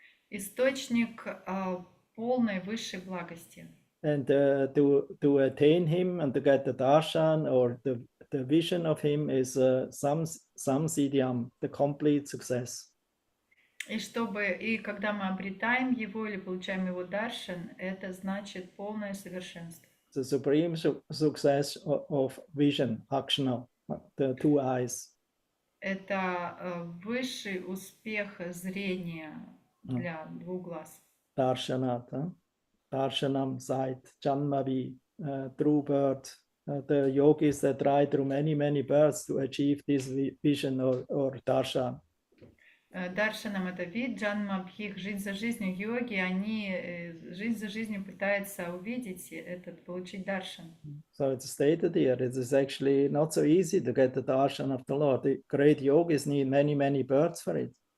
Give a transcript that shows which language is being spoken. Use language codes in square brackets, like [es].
[ru] Источник полной высшей благости. [en] And to attain him and to get the darshan or the vision of him is samsiddhyam, the complete success. [ru] И когда мы обретаем его или получаем его даршан, это значит полное совершенство. [en] The supreme success of vision, akshana, the two eyes. [ru] Это высший успех зрения для двух глаз. [en] Darshanat, darshanam sight, janmavi, true birth. The yogis that try through many births to achieve this vision or darshan. [ru] Даршанам это вид, джанмабхих, жизнь за жизнью, йоги, они жизнь за жизнью пытаются увидеть этот, получить даршан. [en] So it's stated here, it is actually not so easy to get the darshan of the Lord. The great yogis need many births for it.